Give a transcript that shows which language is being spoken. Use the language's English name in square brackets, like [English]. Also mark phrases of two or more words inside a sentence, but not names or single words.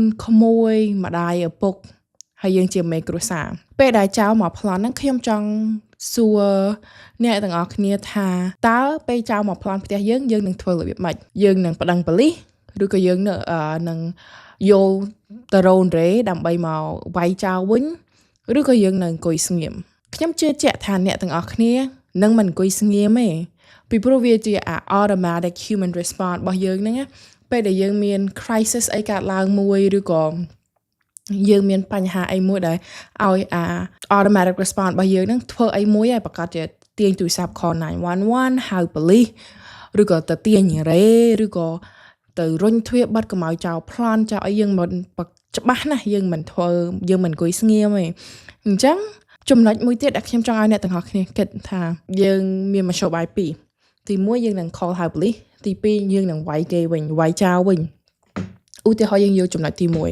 [Khmer] ក្មួយម្ដាយឪពុកហើយយើងជាមេគ្រួសារពេលដែលចៅមកប្លន់ហ្នឹងខ្ញុំចង់សួរអ្នកទាំងអស់គ្នាថាតើពេលចៅមកប្លន់ផ្ទះយើងនឹងធ្វើរបៀបម៉េចយើងនឹងប្តឹងប៉ូលីសឬក៏យើងនឹងយក ទៅរ៉ូនរ៉េដើម្បីមកវាយចោលវិញឬក៏យើងនឹងអង្គុយស្ងៀមខ្ញុំជឿជាក់ថាអ្នកទាំងអស់គ្នានឹងមិនអង្គុយស្ងៀមទេពីព្រោះវាជា [English] automatic human response [Khmer] របស់ យើងហ្នឹងពេលដែលយើងមាន crisis អីកើតឡើងមួយឬក៏យើងមានបញ្ហាអីមួយដែលឲ្យ [English] automatic response [Khmer] របស់យើងហ្នឹងធ្វើអីមួយ ហើយប្រកាសជាទាញទូរស័ព្ទ call 911 ហៅប៉ូលីសឬក៏ទៅទាញរ៉េឬក៏ទៅរុញទ្វារបិទកុំឲ្យចោលប្លន់ចោលអីយើងមិនច្បាស់ណាស់យើងមិនអង្គុយស្ងៀមទេអញ្ចឹងចំណុចមួយទៀតដែលខ្ញុំចង់ឲ្យអ្នកទាំងអស់គ្នាគិតថាយើងមានមធ្យោបាយពីរទី1យើងនឹង call ហៅប៉ូលីសទី2យើងនឹងវាយគេវិញវាយចោលវិញឧទាហរណ៍យើងយកចំណុចទី